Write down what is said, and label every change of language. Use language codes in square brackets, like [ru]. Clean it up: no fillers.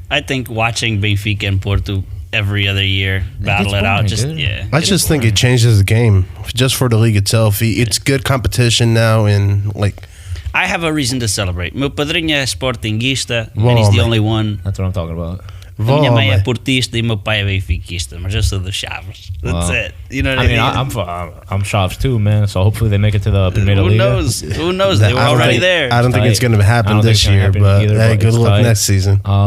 [en] I think watching Benfica and Porto every other year battle it out. I just think it changes the game just for the league itself. It's good competition now, and like I have a reason to celebrate. [pt] Meu padrinho é sportinguista, [en] and he's the only one. That's what I'm talking about. [pt] Minha mãe é portista e meu pai é benfiquista, mas eu sou dos Chaves. [en] That's it. You know what I mean? I'm Chaves too, man. So hopefully they make it to the Primeira Liga. Who knows? They were already there. I don't think it's going to happen this year, but hey, good luck next season.